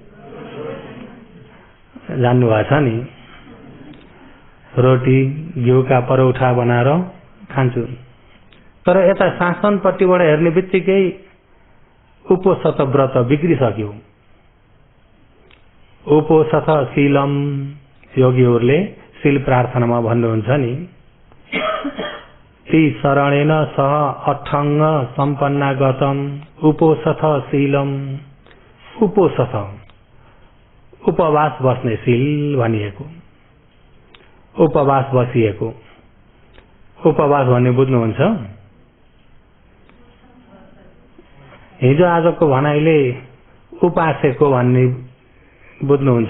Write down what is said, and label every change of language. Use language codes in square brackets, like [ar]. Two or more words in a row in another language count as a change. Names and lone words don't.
[ne] जान्नु भएको छ नि, रोटी घिउका परौठा बनाएर खान्छु। तर यता शासनपट्टिबाट हेर्ने बित्तिकै उपोषत व्रत बिग्रिसक्यो। [pi] उपोषत शीलम, [ne] योगीहरूले शील प्रार्थनामा भन्नुहुन्छ नि, [pi] ती शरणेन सह अठङ्ग सम्पन्नागतम उपोषथ शीलम। [ne] उपोषथ उपवास बस्ने शील भनिएको, उपवास बसिएको। उपवास भन्ने बुझ्नुहुन्छ? हिजो आजको भनाइले उपासेको भन्ने बुझ्नुहुन्छ?